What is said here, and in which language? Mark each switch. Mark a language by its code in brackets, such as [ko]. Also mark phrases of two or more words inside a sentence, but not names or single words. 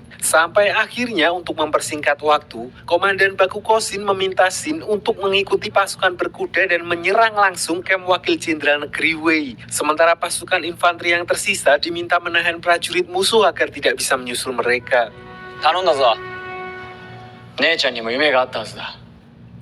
[id] Sampai akhirnya untuk mempersingkat waktu, Komandan Bakugo Shin meminta Shin untuk mengikuti pasukan berkuda dan menyerang langsung kamp wakil jenderal negeri Wei. Sementara pasukan infanteri yang tersisa diminta menahan prajurit musuh agar tidak bisa menyusul mereka. [ja] 頼んだぞ。姉ちゃんにも夢があったはずだ。